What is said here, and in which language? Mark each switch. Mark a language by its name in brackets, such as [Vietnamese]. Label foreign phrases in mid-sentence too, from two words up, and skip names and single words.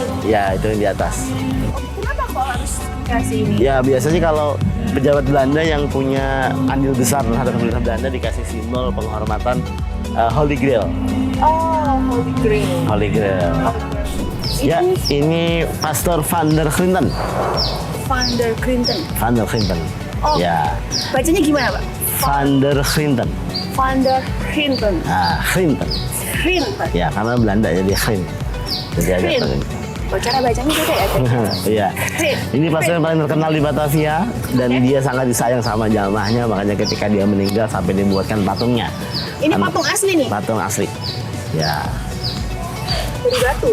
[Indonesian] Ya, itu yang di atas. Kenapa kok harus kasih ini? Ya, biasanya kalau pejabat Belanda yang punya andil besar terhadap pemerintah Belanda dikasih simbol penghormatan Holy Grail. Oh, Holy Grail. Holy Grail. Ya, ini Pastor Van der Clinton. Van der Clinton. Van der Clinton. Oh. Ya, Bacanya gimana, Pak? Van der Clinton. Van der Clinton. Ah, Clinton. Clinton. Ya, karena Belanda jadi Clinton. Jadi agak Clinton. Oh, cara bacanya beda ya? Teh? Iya. Ini pastor yang paling terkenal di Batavia dan dia sangat disayang sama jamaahnya, makanya ketika dia meninggal sampai dibuatkan patungnya. Ini patung asli nih? Patung asli. Ya. Dari batu?